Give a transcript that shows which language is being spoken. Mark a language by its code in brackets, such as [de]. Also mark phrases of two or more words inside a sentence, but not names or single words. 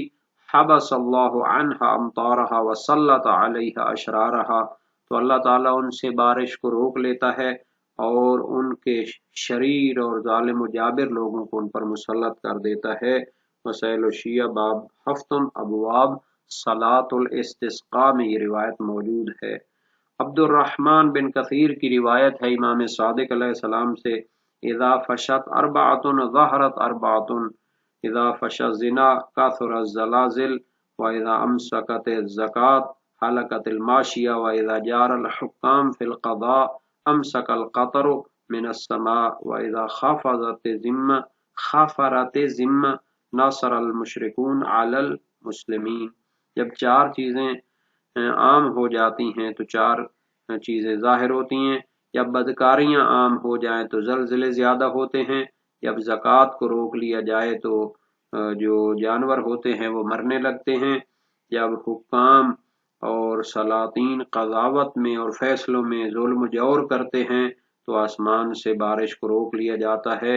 [ar] حبس اللہ عنہا امطارہا وسلط علیہا اشرارہا، [ur] تو اللہ تعالیٰ ان سے بارش کو روک لیتا ہے اور ان کے شریر اور ظالم و جابر لوگوں کو ان پر مسلط کر دیتا ہے۔ وسائل الشیعہ باب ہفتم ابواب صلاۃ الاستسقاء میں یہ روایت موجود ہے۔ عبد الرحمن بن کثیر کی روایت ہے امام صادق علیہ السلام سے [ar] اذا فشت اربعۃ ظہرت اربعۃ، إذا فشا الزنا كثرت الزلازل وإذا أمسكت الزكاة هلكت الماشية وإذا جار الحكام في القضاء أمسك القطر من السماء وإذا خفرت الذمة نصر المشركون على المسلمين. [ur] جب چار چیزیں عام ہو جاتی ہیں تو چار چیزیں ظاہر ہوتی ہیں. جب بدکاریاں عام ہو جائیں تو زلزلے زیادہ ہوتے ہیں. جب زکات کو روک لیا جائے تو جو جانور ہوتے ہیں وہ مرنے لگتے ہیں. جب حکام اور سلاطین قضاوت میں اور فیصلوں میں ظلم جور کرتے ہیں تو آسمان سے بارش کو روک لیا جاتا ہے.